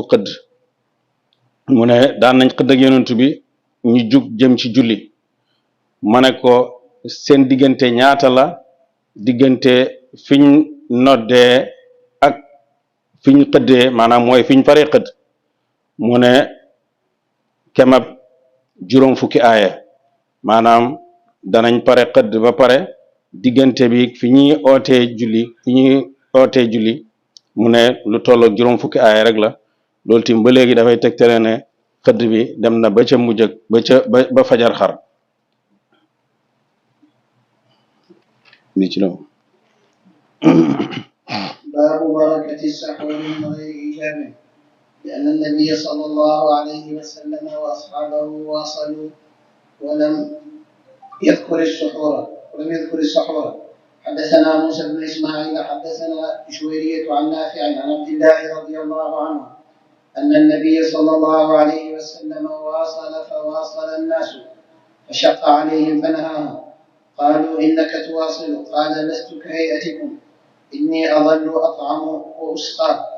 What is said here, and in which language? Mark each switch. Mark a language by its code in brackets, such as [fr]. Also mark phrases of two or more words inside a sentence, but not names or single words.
[wo] xëdd mu ne daan nañ xëdd ak yonent bi ñu jug jëm ci julli ma ne ko seen diggante ñaata la diggante fiñ noddee ak fiñ xëddee maanaam mooy fiñ paree xëdd mu ne kemab juróom fukki aaya maanaam danañ pare xëdd ba pare diggante bi fi ñuy ootee julli mu ne lu tollook juróom fukki aaya rek la loolu tim ba léegi dafay tegtale ne xëdd bi dem na ba ca mujj ba fajar xar li ci loolu [ar] باب بركة السحور من غير إجابة لأن النبي صلى الله عليه وسلم وأصحابه واصلوا ولم يذكر السحور حدثنا موسى بن إسماعيل حدثنا جويرية عن نافع عن عبد الله رضي الله عنه أن النبي صلى الله عليه وسلم فواصل الناس فشق عليهم فنهاهم قالوا إنك تواصل قال لست كهيئتكم إني أظل أطعم وأسقى